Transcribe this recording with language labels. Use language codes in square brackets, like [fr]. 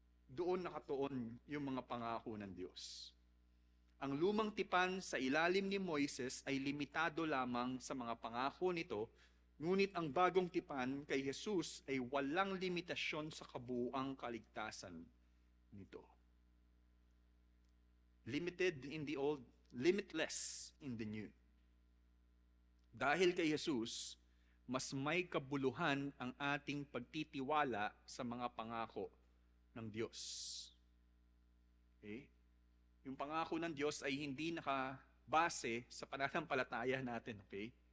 [tl] Doon nakatuon yung mga pangako ng Diyos. Ang lumang tipan sa ilalim ni Moises ay limitado lamang sa mga pangako nito, ngunit ang bagong tipan kay Jesus ay walang limitasyon sa kabuuang kaligtasan nito. [en] Limited in the old, limitless in the new. [tl] Dahil kay Jesus, mas may kabuluhan ang ating pagtitiwala sa mga pangako ng Diyos. Okay? Yung pangako ng Diyos ay hindi nakabase sa pananampalataya natin. Okay?